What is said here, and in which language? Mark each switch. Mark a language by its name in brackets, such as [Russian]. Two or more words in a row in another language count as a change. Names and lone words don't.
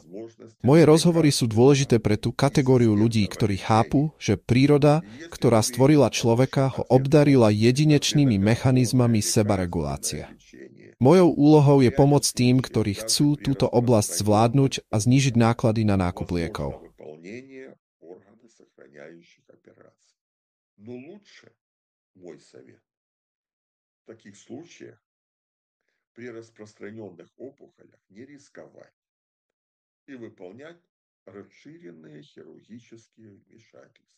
[Slovak] Moje rozhovory sú dôležité pre tú kategóriu ľudí, ktorí chápu, že príroda, ktorá stvorila človeka, ho obdarila jedinečnými mechanizmami sebaregulácie. Mojou úlohou je pomôcť tým, ktorí chcú túto oblasť zvládnuť a znížiť náklady na nákup liekov. [Russian] Но лучше, мой совет, в таких случаях при распространенных опухолях не рисковать и выполнять расширенные хирургические вмешательства.